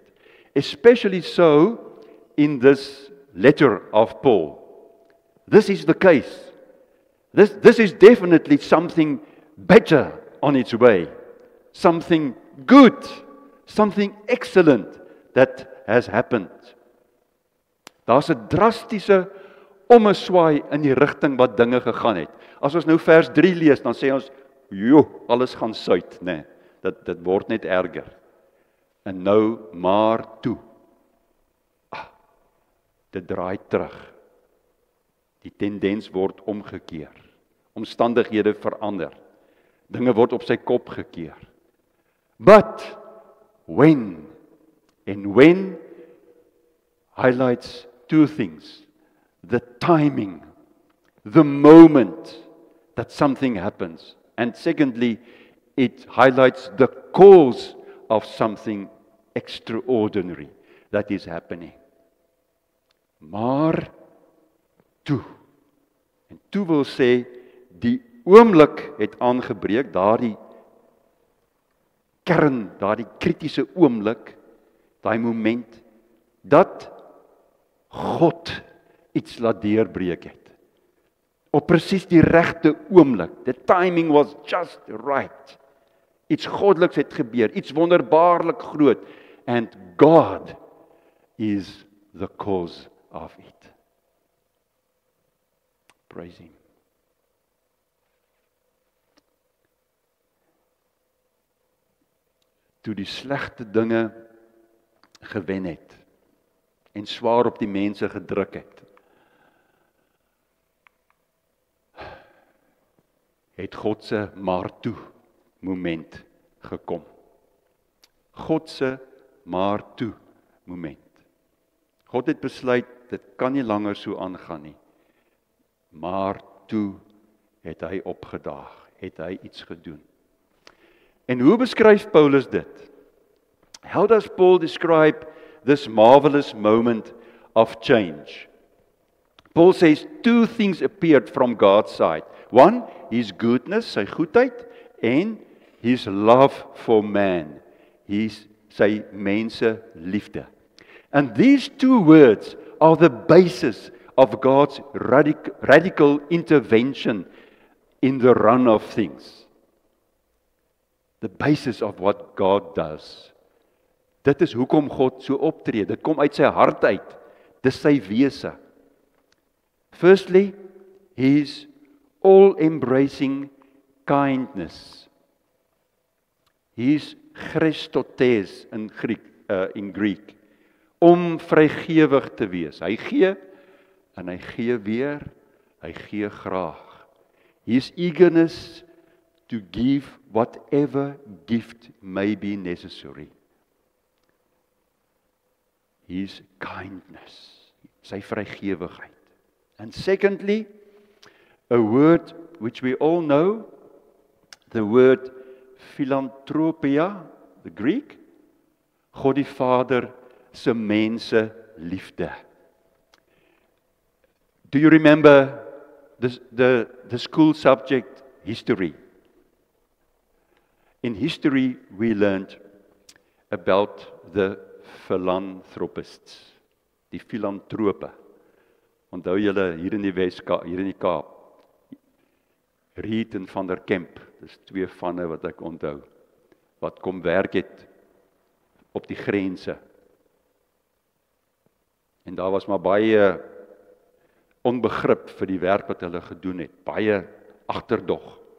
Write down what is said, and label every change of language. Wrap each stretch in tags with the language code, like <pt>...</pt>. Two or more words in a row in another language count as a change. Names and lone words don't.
<en>Especially so in this letter of Paul. This is the case. This is definitely something better on its way. Something good, something excellent that has happened.</en> <af>Daar's 'n drastiese ommeswaai in die rigting wat dinge gegaan het. As ons nou vers 3 lees, dan sê ons, "Jo, alles gaan suid, nê." Dit word net erger. En nou maar toe. Dit draai terug. Die tendens word omgekeer. Omstandighede verander. Dinge word op sy kop gekeer.</af> <en>But when. And when highlights two things. The timing, the moment that something happens. And secondly, it highlights the cause of something extraordinary that is happening.</en> <af>Maar toe. En toe wil sê, die oomblik het aangebreek, daardie kern, daardie kritiese oomblik, daai moment, dat God iets laat deurbreek het. Op presies die regte oomblik.</af> <en>The timing was just right.</en> <af>Iets goddeliks het gebeur, iets wonderbaarlik groot.</af> <en>And God is the cause of it. Praise Him.</en> <af>Toe die slegte dinge gewen het en swaar op die mense gedruk het God se maar toe moment gekom. God se maar toe moment. God het besluit, dit kan nie langer so aangaan nie. Maar toe het hy opgedaag, het hy iets gedoen. En hoe beskryf Paulus dit?</af> <en>How does Paul describe this marvelous moment of change? Paul says two things appeared from God's side. One, His goodness,</en> <af>sy goedheid, en</af> <en>His love for man,</en> <af>sy mense liefde.</af> <en>And these two words are the basis of God's radical intervention in the run of things. The basis of what God does.</en> <af>Dit is hoekom God so optree. Dit kom uit sy hart uit. Dis sy wese.</af> <en>Firstly, His all-embracing kindness. His Christotes in Greek.</en> <af>Om vrygewig te wees. Hy gee en hy gee weer. Hy gee graag.</af> <en>His eagerness to give whatever gift may be necessary. His kindness,</en> <af>sy vrygewigheid.</af> <en>And secondly, a word which we all know, the word philanthropia, the Greek,</en> <af>God die Vader se mense liefde.</af> <en>Do you remember the school subject history? In history we learned about the philanthropists,</en> <af>die filantrope. Onthou julle hier in die Weskaap, hier in die Kaap, Reed en Van der Kemp, dis twee vanne wat ek onthou, wat kom werk het op die grense. En daar was maar baie onbegrip vir die werk wat hulle gedoen het, baie agterdog.</af>